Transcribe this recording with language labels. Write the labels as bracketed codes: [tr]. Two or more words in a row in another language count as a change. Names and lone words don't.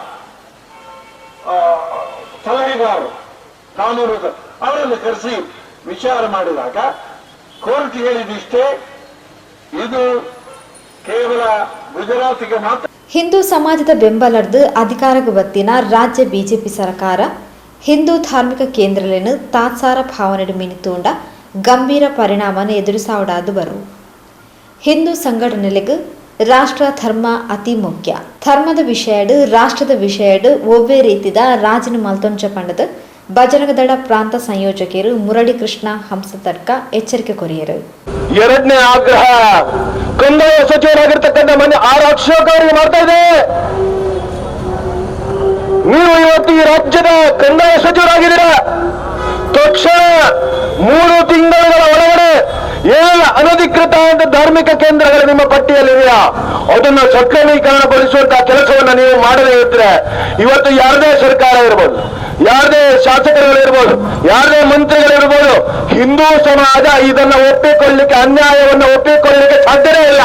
[kn] ಸಲಹೆಗಾರರು ಕಾನೂನು ಅವರನ್ನು ಕರೆಸಿ ವಿಚಾರ ಮಾಡಿದಾಗ ಕೋರ್ಟ್ ಹೇಳಿದಿಷ್ಟೇ, ಇದು ಕೇವಲ ಗುಜರಾತಿಗೆ ಮಾತ್ರ. [tcy] ಹಿಂದೂ ಸಮಾಜದ ಬೆಂಬಲರ್ದು ಅಧಿಕಾರಕ್ಕೆ ಬತ್ತಿನ ರಾಜ್ಯ ಬಿಜೆಪಿ ಸರ್ಕಾರ ಹಿಂದೂ ಧಾರ್ಮಿಕ ಕೇಂದ್ರಗಳನ್ನು ತಾತ್ಸಾರ ಭಾವನೆಡು ಮಿನಿತೂಂಡ ಗಂಭೀರ ಪರಿಣಾಮನ ಎದುರಿಸಾವಡಾದು ಬರು. [kn] ಹಿಂದೂ ಸಂಘಟನೆಗಳಿಗೆ ರಾಷ್ಟ್ರ ಧರ್ಮ ಅತಿ ಮುಖ್ಯ. [tcy] ಧರ್ಮದ ವಿಷಯಡು ರಾಷ್ಟ್ರದ ವಿಷಯಡು ಒವ್ವೇ ರೀತಿದ ರಾಜನ ಮಲ್ತೊಂಚ ಪಂಡದ ಬಜರಂಗ ದಳ ಪ್ರಾಂತ ಸಂಯೋಜಕರು ಮುರಳಿ ಕೃಷ್ಣ ಹಂಸತಡ್ಕ ಎಚ್ಚರಿಕೆ ಕೊರಿಯರು. [kn] ಎರಡನೇ ಆಗ್ರಹ ಕಂದಾಯ ಸಚಿವರಾಗಿರ್ತಕ್ಕಂಥ ಮನೆ ಆರಕ್ಷಕರಿಗೆ ಮಾಡ್ತಾ ಇದೆ. ನೀವು ಇವತ್ತು ಈ ರಾಜ್ಯದ ಕಂದಾಯ ಸಚಿವರಾಗಿದ್ದೀರ. ತಕ್ಷಣ 3 ತಿಂಗಳ ಒಳಗಡೆ ಏನೆಲ್ಲ ಅನಧಿಕೃತ ಧಾರ್ಮಿಕ ಕೇಂದ್ರಗಳು ನಿಮ್ಮ ಪಟ್ಟಿಯಲ್ಲಿದೆಯಾ ಅದನ್ನು ಸಕ್ರಮೀಕರಣಗೊಳಿಸುವಂತಹ ಕೆಲಸವನ್ನು ನೀವು ಮಾಡದೇ ಇದ್ರೆ ಇವತ್ತು ಯಾರದೇ ಸರ್ಕಾರ ಇರ್ಬೋದು, ಯಾರದೇ ಶಾಸಕರುಗಳಿರ್ಬೋದು, ಯಾರದೇ ಮಂತ್ರಿಗಳಿರ್ಬೋದು, ಹಿಂದೂ ಸಮಾಜ ಇದನ್ನ ಒಪ್ಪಿಕೊಳ್ಳಲಿಕ್ಕೆ, ಅನ್ಯಾಯವನ್ನು ಒಪ್ಪಿಕೊಳ್ಳಲಿಕ್ಕೆ ಸಾಧ್ಯವೇ ಇಲ್ಲ.